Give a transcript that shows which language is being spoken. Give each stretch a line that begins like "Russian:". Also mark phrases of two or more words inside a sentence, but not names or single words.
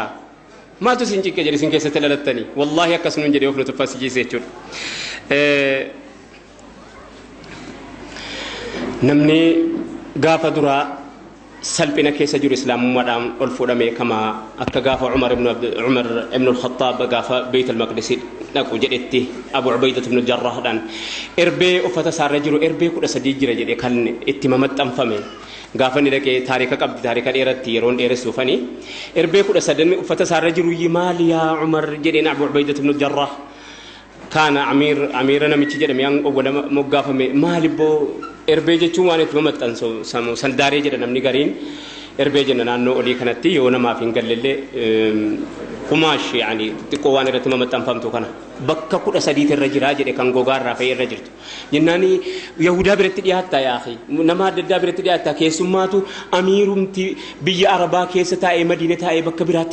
Oromo: Maaltu isin cinqe jedhe isin keessatti lalattanii wallaahi akkasumaan jedhee of nu tuffasiise jechuudha. Namni gaafa duraa salphina keessa jiru islaamummaadhaan ol fuudhame kama akka gaafa Umar ibn al-Khattab gaafa Bayt al-Maqdis dhaqu jedhetti Abu Ubaidah ibn al-Jarrahdan erbee uffata isaarra jiru erbee 13 jira jedhe kan itti mamaxxanfame gaafa ni dhaqee taarika qabdi taarika dheeratti yeroon dheeressuufani erbee 13 uffata isaarra jiru maali yaa Umar jedheen Abu Ubaidah ibn al-Jarrah kana amira namichi jedhame an ogola moggaafame maali boo erbee jechuun waan itti mamaxxansu sandaaree jedha namni gariin erbee jenna naannoo olii kanatti yoo namaaf hin gallelle kumaash yaani xiqqoo waan irratti mamaxxanfamtu kana bakka 13 irra jira jedhe kan gogaarraa fa'ee irra jirtu jennaani yahudaa biratti dhiyaatta
Arabic: يا أخي
Oromo: nama adda addaa biratti dhiyaatta keessummaatu amiirumti biyya arabaa keessa taa'ee madiina taa'ee bakka biraatti